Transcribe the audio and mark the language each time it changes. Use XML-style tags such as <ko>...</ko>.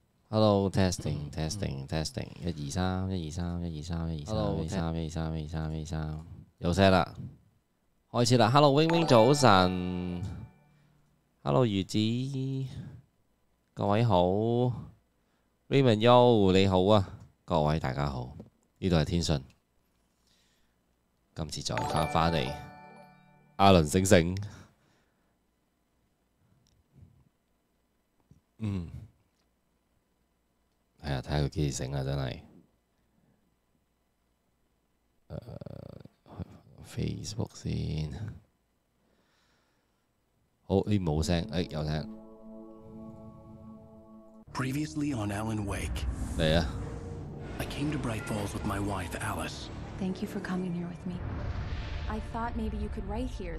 <en>Hello testing testing testing 1 2 3 1 2 3 1 2 3 1 2 3 1 2 3 1 2 3 1 2 3 1 2 3</en> <yue>有聲啦，開始啦。 Hello wing wing 早晨 ，Hello 魚子，各位好 ，Raymond Yo 你好啊，各位大家好，呢度係天訊，今次再翻嚟，阿倫醒醒，係啊，睇下佢幾時醒啊，真係。 Facebook 先，好呢冇聲，有聲。</yue> <en>Previously on Alan Wake.</en> <yue>嚟啊</yue> <en>I came to Bright Falls with my wife Alice. Thank you for coming here with me. I thought maybe you could write here.</en>